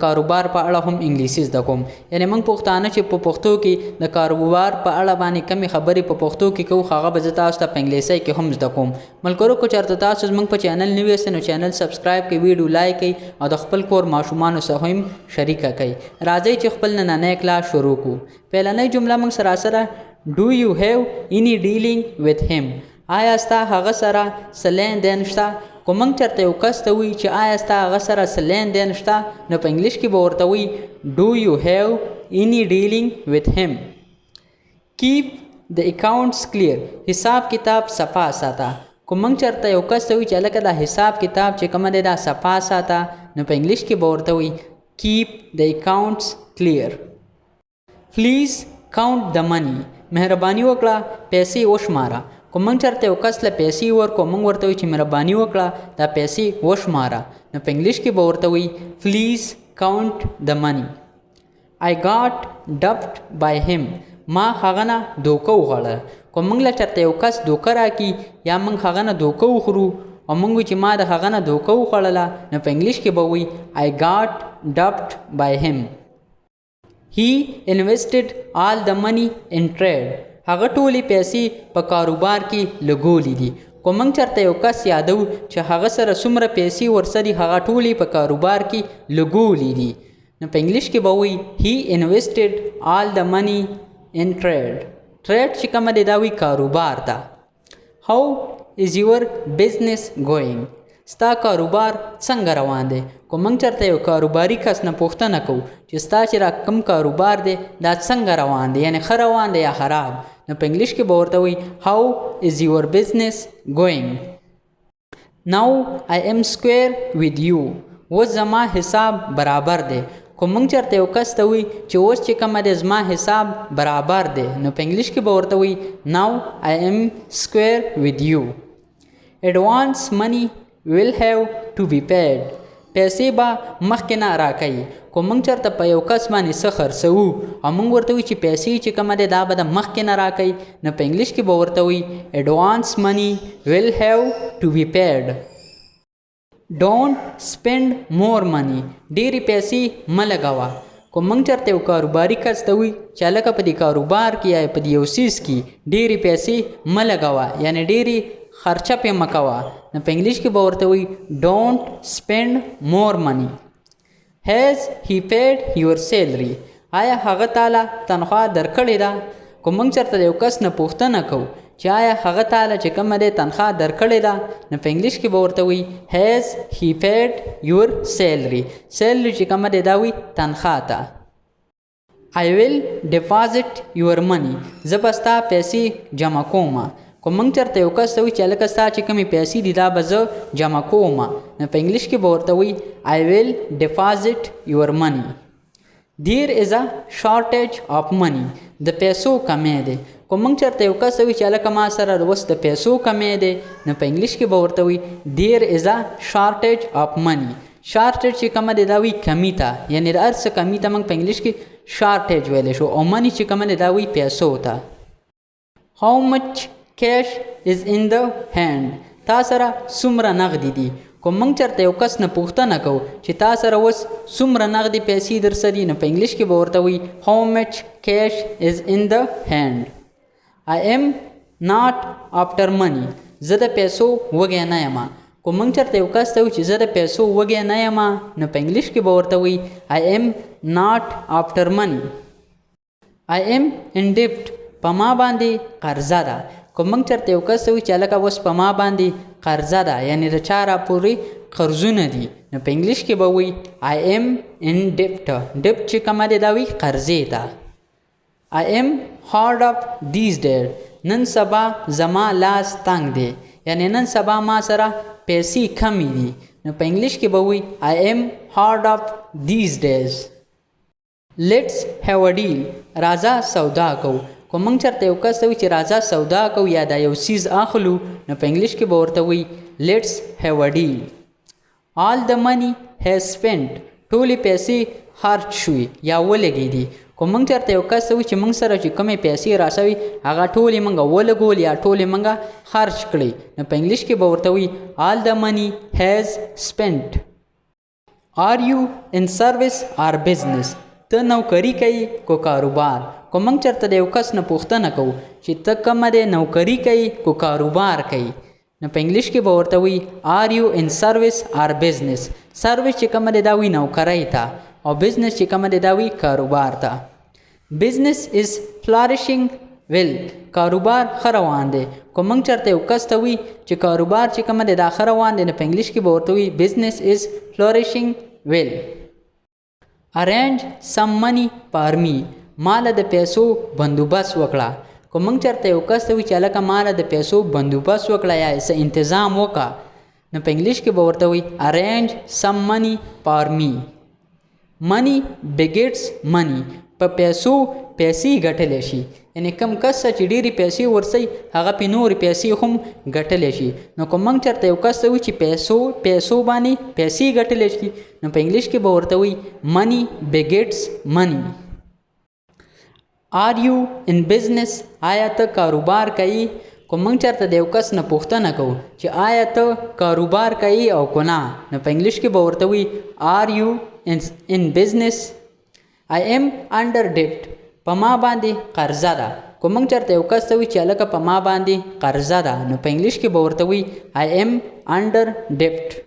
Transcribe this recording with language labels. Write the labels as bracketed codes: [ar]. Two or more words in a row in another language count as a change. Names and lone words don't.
[ps] کاروبار په اړه هم انګلیسي زده کوم یعنی موږ پښتانه چې په پښتو کې د کاروبار په اړه باندې کمی خبرې په پښتو کې کوو هغه به تاسو ته په انګلیسي کې هم زده کوم ملګرو کو چرته تاسو موږ په چینل نوی یاست نو چینل سبسکرایب کړئ ویډیو لایک کړئ او د خپل کور ماشومان سره هم شریک کړئ راځئ چې خپل نننی کلاس شروع کو پهلنۍ جمله موږ سره [en] Do you have any dealing with him؟ [ps] آیا ستا هغه سره څه لین دین شته؟ که موږ چېرته یو کس ته وایي چې آیا ستا هغه سره څه لین دین شته نو په انګلیش کې به ورته وایي [en] Do you have any dealing with him؟ Keep the accounts clear. [ps] حساب کتاب صفا ساته. که موږ چېرته یو کس ته وایي چې هلکه دا حساب کتاب چې کومه دی دا صفا ساته نو په انګلیش کې به ورته وایي [en] Keep the accounts clear. Please count the money. [ps] مهرباني وکړه پیسې وشماره که موږ چېرته یو کس له پیسې ورکړو موږ ورته وایو چې مهرباني وکړه دا پیسې وشماره نو په انګلیش کې به ورته وایي [en] Please count the money. I got dubbed by him. [ps] ما هغه نه دوکه وخوړه که موږ له چېرته یو کس دوکه راکړي یا موږ هغه نه دوکه وخورو او موږ وایو چې ما د هغه نه دوکه وخوړله نو په انګلیش کې به وایي [en] I got dubbed by him. He invested all the money in trade. [ps] هغه ټولې پیسې په کاروبار کې لګولې دي که موږ چېرته یو کس یادو چې هغه سره څومره پیسې ورسره هغه ټولې په کاروبار کې لګولې دي نو په انګلیش کې به وایي [en] He invested all the money in trade. [ps] trade چې کومه دی دا وایي کاروبار ته. [en] How is your business going؟ [ps] ستا کاروبار څنګه روان دی که موږ چېرته یو کاروباري کس نه پوښتنه کوو چې ستا چې را کوم کاروبار دی دا څنګه روان دی یعنی ښه روان دی یا خراب نو په انګلیش کې به ورته وایي [en] How is your business going؟ Now I am square with you. [ps] اوس زما حساب برابر دی که موږ چېرته یو کس ته وایي چې اوس چې کومه دی زما حساب برابر دی نو په انګلیش کې به ورته وایي [en] Now I am square with you. Advance money will have to be paid. [ps] پیسې به مخکې نه راکوي که موږ چېرته په یو کس باندې څه خرڅوو او موږ ورته وایو چې پیسې چې کومه دی دا به د مخکې نه راکوي نو په انګلیش کې به ورته وایي [en] Advance money will have to be paid. Don't spend more money. [ps] ډېرې پیسې مه لګوه که موږ چېرته یو کاروباري کس ته وایي چې هلکه په دې کاروبار کې یا په دې یو څیز کې ډېرې پیسې مه لګوه یعنې ډېرې خرچه پې مه کوه نو په انګلیش کې به ورته وایي [en] Don't spend more money. Has he paid your salary؟ [ps] آیا هغه تاله تنخواه درکړې ده که موږ چېرته د یو کس نه پوښتنه کوو چې آیا هغه تاله چې کومه دی تنخواه درکړې ده نو په انګلیش کې به ورته وایي [en] Has he paid your salary؟ [ps] salary چې کومه دی دا وایي تنخواه ته. [en] I will deposit your money. [ps] زه به ستا پیسې جمع کوم که موږ چېرته یو کس ته وایي چې هلکه ستا چې کومې پیسې دي دا به زه جمع کوم نو په انګلیش کې به ورته وایي [en] I will deposit your money. There is a shortage of money. [ps] د پیسو کمی دی که موږ چېرته یو کس ته وایي چې هلکه ما سره اوس د پیسو کمی دی نو په انګلیش کې به ورته وایي [en] There is a shortage of money. [ps] shortage چې کومه دی دا وایي کمی ته یعنې د هر څه کمی ته موږ په انګلیش کې shortage ویلی شو او money چې کومه دی دا وایي پیسو ته. [en] How much cash is in the hand؟ [ps] تا سره څومره نغدي دي که موږ چېرته یو کس نه پوښتنه کوو چې تا سره اوس څومره نغدي پیسې در سره دي نو په انګلیش کې به ورته وایي [en] How much cash is in the hand؟ I am not after money. [ps] زه د پیسو وږی نه یم که موږ چېرته یو کس ته وایي چې زه د پیسو وږی نه یم نو په انګلیش کې به ورته وایي [en] I am not after money. I am in debt. [ps] په ما باندې قرضه ده که موږ چېرته یو کس ته وایي چې هلکه اوس په ما باندې قرضه ده یعنې د چا راپورې قرضونه دي نو په انګلیش کې به وایي [en] I am in debt. [ps] debt چې کومه دی دا وایي قرضې ته. [en] I am hard up these days. [ps] نن سبا زما لاس تنګ دی یعنې نن سبا ما سره پیسې کمې دي نو په انګلیش کې به وایي [en] I am hard up these days. Let's have a deal. [ps] راځه سودا کوو که موږ چېرته یو کس ته وایي چې راځه سودا کوو یا دا یو څیز اخلو نو په انګلیش کې به ورته وایي [en] Let's have a deal. All the money has spent. [ps] ټولې پیسې خرج شوي یا ولګېدي کوم موږ چېرته یو کس وي چې موږ سره چې کومې پیسې راسوي هغه ټولې موږ ولګول یا ټولې موږ خرج کړئ نو په انګلیش کې به ورته وي [en] all the money has spent. Are you in service or business؟ [ps] ته نوکری کوي کو کاروبار. کو موږ چېرته د یو کس نه پوښتنه کوو چې ته کومه دی نوکری کوي کو کاروبار کوي نو په انګلیش کې به ورته وي [en] are you in service or business. [ps] سروس چې کومه دی دا وي نوکرۍ ته او بزنس چې کومه دی دا وي کاروبار ته. [en] business is flourishing well. [ps] کاروبار ښه روان دی. کو موږ چېرته یو کس ته وي چې کاروبار چې کومه دی دا ښه روان دی نو په انګلیش کې به ورته وي [en] business is flourishing well. arrange some money for me. [ps] ماله د پیسو بندوبست وکړه. کو موږ چېرته یو کس ته وي چې هلکه ماله د پیسو بندوبست وکړه یا څه انتظام وکړه نو په انګلیش کې به ورته وي [en] arrange some money for me. money begets money. [ps] په پیسو پیسې ګټلی شي یعنې کم کس چې ډېرې پیسې ورسوي هغه پې نورې پیسې هم ګټلی شي نو که موږ چېرته یو کس ته وي چې پیسو باندې پیسې ګټلی شي نو په انګلیش کې به ورته وي [en] money begets money. are you in business؟ [ps] آیا ته کاروبار کوي؟ که موږ چېرته د یو کس نه پوښتنه کوو چې آیا ته کاروبار کوي او که نه نو په انګلیش کې به ورته وي [en] are you in business؟ I am under debt. [ps] په ما باندې قرضه ده. که موږ چېرته یو کس ته وي چې هلکه په ما باندې قرضه ده نو په انګلیش کې به ورته وي [en] I am under debt.